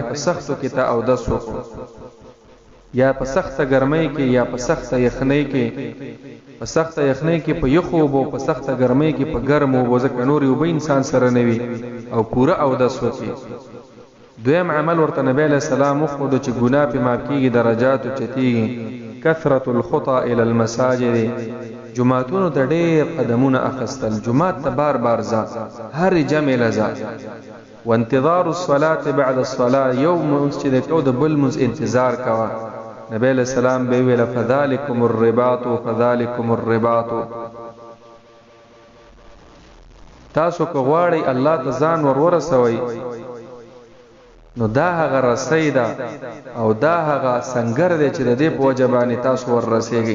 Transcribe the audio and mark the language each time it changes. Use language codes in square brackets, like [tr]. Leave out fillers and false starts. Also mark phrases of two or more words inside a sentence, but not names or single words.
[ps] په سختو کې ته اودس وکړو، یا په سخته ګرمۍ کې یا په سخته یخنۍ کې. په سخته یخنۍ کې په یخو اوبو، په سخته ګرمۍ کې په ګرمو اوبو، ځکه نورې اوبه انسان سره نه وي او پوره اودس وکړي. دویم عمل ورته نبی [ar] علیہ السلام [ps] وښوده چې ګناه پې معاف کېږي، درجات اوچتېږي. [ar] کثرة الخطا الى المساجد، [ps] جمعتونو ته ډېر قدمونه اخستل، جمعات ته بار بار ځه، هر جمع لځه. [ar] وانتظار الصلاة بعد الصلاة، [ps] یو مونځ چې دی کو د بل مونځ انتظار کوه. نبی [ar] علیہ السلام [ps] به ویل [ar] فذلکم الرباط فذلکم الرباط. [ps] تاسو که غواړئ الله ته ځان ورسوئ نو دا هغه رسۍ ده او دا هغه سنگر دی چې د دې په وجه باندې تاسو ورسېږئ.